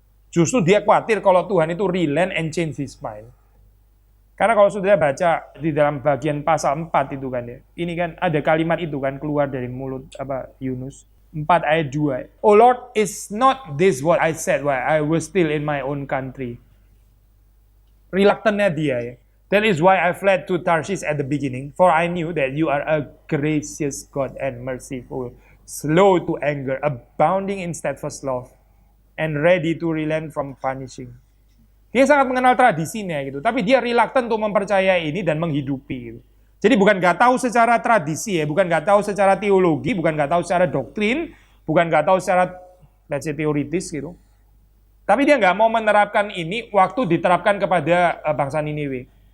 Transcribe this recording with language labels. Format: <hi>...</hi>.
<id>Justru dia khawatir kalau Tuhan itu</id> <en>relent and change his mind.</en> <id>Karena kalau sudah baca di dalam bagian pasal 4 itu kan ya, ini kan ada kalimat itu kan keluar dari mulut Yunus. 4 ayat 2.</id> <en>Oh Lord, is not this what I said while I was still in my own country?</en> <id>Reluctantnya dia ya.</id> <en>That is why I fled to Tarshish at the beginning, for I knew that you are a gracious God and merciful, slow to anger, abounding in steadfast love, and ready to relent from punishing.</en> <id>Dia sangat mengenal tradisinya gitu, tapi dia reluctant untuk mempercayai ini dan menghidupi gitu. Jadi bukan nggak tahu secara tradisi ya, bukan nggak tahu secara teologi, bukan nggak tahu secara doktrin, bukan nggak tahu secara teoritis gitu. Tapi dia nggak mau menerapkan ini waktu diterapkan kepada bangsa Niniwe.</id>